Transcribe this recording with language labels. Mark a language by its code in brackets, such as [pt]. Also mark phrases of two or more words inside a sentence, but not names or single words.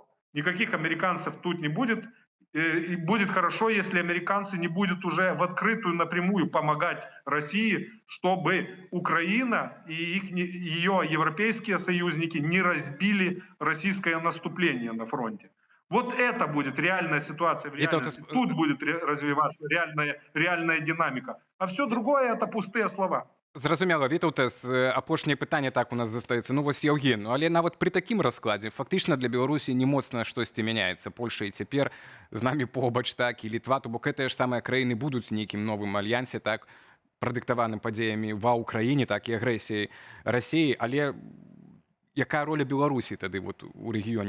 [ru] Никаких американцев тут не будет. И будет хорошо, если американцы не будут уже в открытую напрямую помогать России, чтобы Украина и ее европейские союзники не разбили российское наступление на фронте. Вот это будет реальная ситуация в реальности. Тут будет развиваться реальная динамика. А все другое – это пустые слова. [be] Зразумела, Вітаўте, апошняе пытанне так у нас застаецца. Ну вось Яўген, але нават пры такім раскладзе фактычна для Беларусі не моцна штосьці мяняецца. Польша і цяпер з намі побач, так, і Літва, то бок гэтыя ж самыя краіны будуць нейкім новым альянсе, так, прадыктаваным падзеямі ва ўкраіне, так, і агрэсіяй Расіі, але якая роля Беларусі тады вот у рэгіёне?